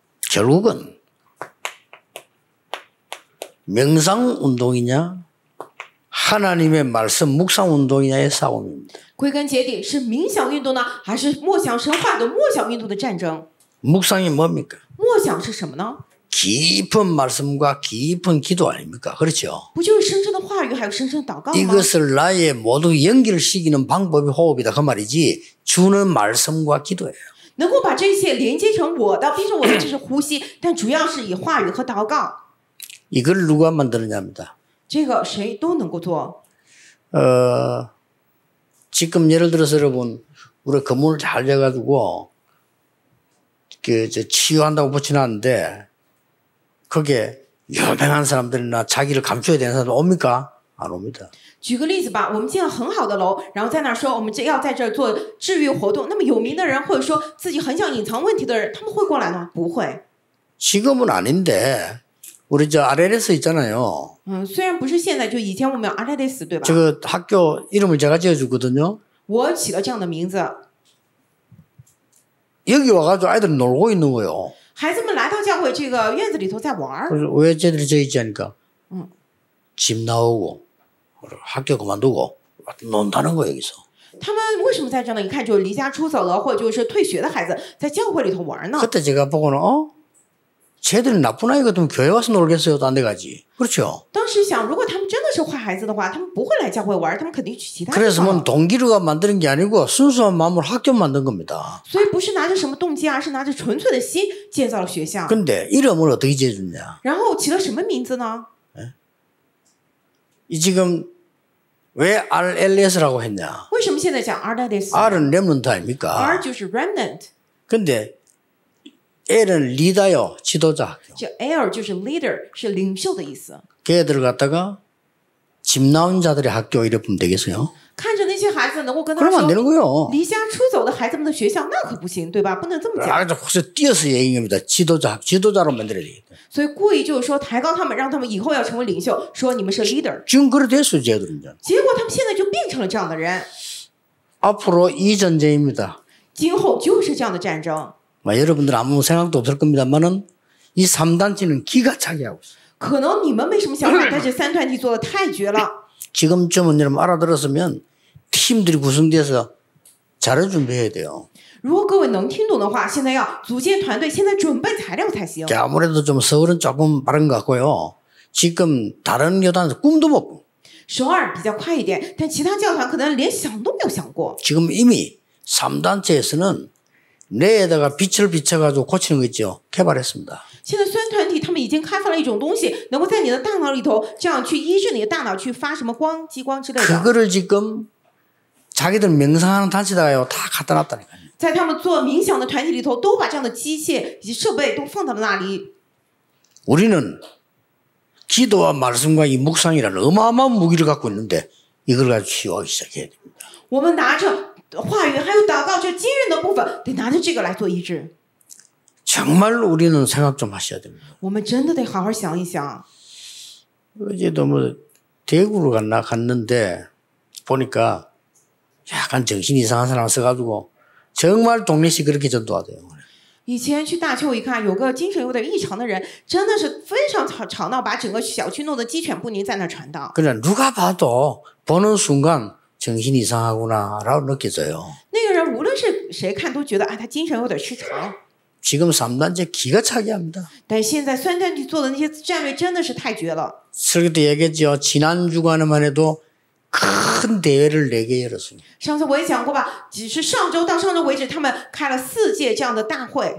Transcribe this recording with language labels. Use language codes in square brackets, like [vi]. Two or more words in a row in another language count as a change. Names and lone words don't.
[ko] 결국은 명상운동이냐 하나님의 말씀 묵상운동이냐의 싸움입니다. [zh] 归根结底是冥想运动呢，还是默想神话的默想运动的战争？ [ko] 묵상이 뭡니까? [zh] 默想是什么呢？ [ko] 깊은 말씀과 깊은 기도 아닙니까? 그렇죠? [zh] 不就是深深的话语，还有深深的祷告吗？ [ko] 이것을 나의 모두 연결시키는 방법이 호흡이다 그 말이지 주는 말씀과 기도예요. [zh] 能够把这些连接成我的，变成我的，这是呼吸，但主要是以话语和祷告。 [ko] 이걸 누가 만드느냐입니다. [zh] 这个谁都能够做。 [ko] 지금 예를 들어서 여러분 우리 건물을 잘 지어가지고 치유한다고 붙여놨는데 거기에 유명한 사람들이나 자기를 감춰야 되는 사람들 옵니까? 안 옵니다. [zh] 举个例子吧，我们建了很好的楼，然后在那儿说我们要在这儿做治愈活动，那么有名的人或者说自己很想隐藏问题的人，他们会过来吗？不会。 [ko] 지금은 아닌데 우리 저 RLS 있잖아요. [zh] 虽然不是现在，就以前我们有 RLS 对吧？ [ko] 저 학교 이름을 제가 지어주거든요. [zh] 我起了这样的名字， [ko] 여기 와가지고 아이들이 놀고 있는 거예요. [zh] 孩子们来到教会这个院子里头在玩儿。 [ko] 그래서 왜 쟤들이 저 있지 하니까 집 나오고 학교 그만두고 논다는 거예요 여기서. [zh] 他们为什么在这呢？一看就离家出走了，或者就是退学的孩子在教会里头玩呢。 [ko] 그때 제가 보고는 쟤들이 나쁜 아이 같으면 교회 와서 놀겠어요? 딴 데 가지. 그렇죠? [zh] 当时想，如果他们真的是坏孩子的话，他们不会来教会玩，他们肯定去其他地 [ko] 그래서 [zh] 方。 [ko] 뭐 동기류가 만드는 게 아니고 순수한 마음으로 학교 만든 겁니다. [zh] 所以不是拿着什么动机啊，是拿着纯粹的心建造了学校。 [ko] 근데 이름을 어떻게 지어줬냐? [zh] 然后起了什么名字呢？ [ko] 이 지금 왜 RLS라고 했냐? [zh] 为什么现在讲 RLS？ [ko] R은 렘넌트 아닙니까? [zh] R 就是 remnant， [ko] 근데 L은 리더요, 지도자 학교. [zh] 这 L 就是 leader， 是领袖的意思。 [ko] 걔들 갖다가 집 나온 자들의 학교 이래 보면 되겠어요? [zh] 看着那些孩子能够跟他 [ko] 그러면 안 [zh] 说 [ko] 되는 거예요. [zh] 离家出走的孩子们的学校，那可不行，对吧？不能这么讲。 [ko] 아주 혹시 뛰어서 얘기한 겁니다. 지도자로 만들어야 되겠다. [zh] 所以故意就是说抬高他们，让他们以后要成为领袖，说你们是 leader。 [ko] 지금 그래 됐어요, 쟤들은. [zh] 结果他们现在就变成了这样的人， [ko] 앞으로 이 전쟁입니다. [zh] 今后就是这样的战争。 [ko] 여러분들 아무 생각도 없을 겁니다만은 이 3단체는 기가 차게 하고 있어요. [zh] 可能你们没什么想法，但是三团体做的太绝了。 [ko] 지금쯤은 여러분 알아들었으면 팀들이 구성돼서 자료 준비해야 돼요. [zh] 如果各位能听懂的话，现在要组建团队，现在准备材料才行。 [ko] 아무래도 좀 서울은 조금 빠른 것 같고요. 지금 다른 여단에서 꿈도 못 꾸고 [zh] 首尔比较快一点，但其他教团可能连想都没有想过。 [ko] 지금 이미 3단체에서는 뇌에다가 빛을 비춰가지고 고치는 거 있죠. 개발했습니다. [zh] 现在酸团体他们已经开发了一种东西，能够在你的大脑里头这样去医治你的大脑，去发什么光、激光之类的。 [ko] 그거를 지금 자기들 명상하는 단체다가요 다 갖다 놨다니까요. [zh] 在他们做冥想的团体里头，都把这样的机械以及设备都放到了那里。 [ko] 우리는 기도와 말씀과 이 묵상이라는 어마어마한 무기를 갖고 있는데 이걸 가지고 치유하기 시작해야 됩니다. [zh] 我们拿着话语还有祷告这惊人的部分，得拿着这个来做医治。 [ko] 정말 우리는 생각 좀 하셔야 됩니다. [zh] 我们真的得好好想一想。 [ko] 어제도 뭐 대구를 갔는데 보니까 약간 정신 이상한 사람 써가지고 정말 동네시 그렇게 전도하대요. [zh] 以前去大邱一看，有个精神有点异常的人，真的是非常吵闹，把整个小区弄得鸡犬不宁，在那传道。 [ko] 그냥 누가 봐도 보는 순간 정신 이상하구나라고 느껴져요. [zh] 那个人无论是谁看都觉得，他精神有点失常。 [ko] 지금 3단체 기가 차게 합니다. [zh] 但现在酸团体做的那些战略真的是太绝了。 [ko] 설교 때 얘기했죠. 지난 주간에만 해도 큰 대회를 4개 열었어요. [zh] 上次我也讲过吧，只是上周到上周为止，他们开了4届这样的大会，